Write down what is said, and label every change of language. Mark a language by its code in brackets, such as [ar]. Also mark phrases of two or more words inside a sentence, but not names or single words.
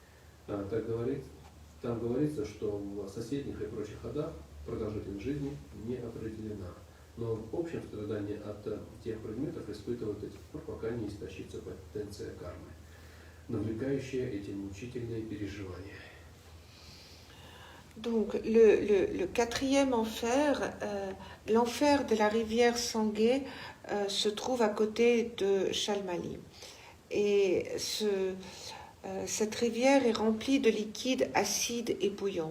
[ru] Там говорится, что в соседних и прочих ходах продолжительность жизни не определена. Но в общем страдание от тех предметов испытывают до тех пор, пока не истощится потенция кармы, навлекающая эти мучительные переживания. [fr] Donc, le quatrième enfer, l'enfer de la rivière Sangay, se trouve à côté de Shalmali. Et cette rivière est remplie de liquides acides et bouillants.